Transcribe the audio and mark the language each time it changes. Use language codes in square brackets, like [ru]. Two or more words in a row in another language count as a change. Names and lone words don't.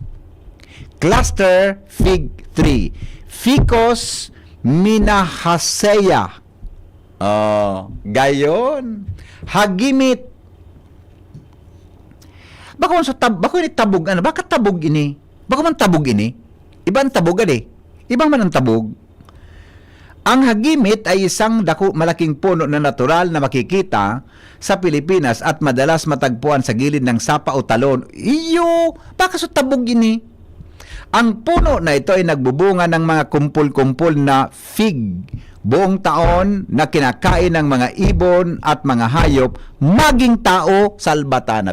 [en] Cluster fig tree. Ficus minahaseya. [bik] Gayon. Hagimit. Bako ni tabog ano? Bakit tabog ini? Bako man tabog ini? Ibang tabog ade. Ibang man ang tabog. [tl] Ang hagimit ay isang malaking puno na natural na makikita sa Pilipinas at madalas matagpuan sa gilid ng sapa o talon. [bik] Iyo, baka so tabog ini? [tl] Ang puno na ito ay nagbubunga ng mga kumpul-kumpul na fig buong taon na kinakain ng mga ibon at mga hayop, maging tao salbatana.